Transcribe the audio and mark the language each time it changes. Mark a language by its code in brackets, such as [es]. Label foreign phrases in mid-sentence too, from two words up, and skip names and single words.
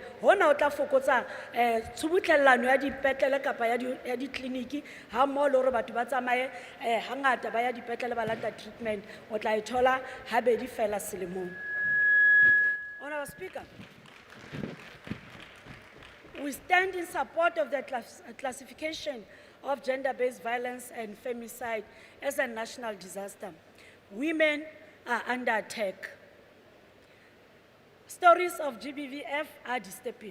[st] Hona o tla fokotsa tshubuhlellano ya dipetlele kapa ya ditleliniki ha mmoho le hore batho ba tsamaye hangata ba ya dipetlele ba lata treatment, o tla ithola habedi fela selemong. [en] Honourable Speaker, we stand in support of the classification of gender-based violence and femicide as a national disaster. Women are under attack. Stories of GBVF are disturbing.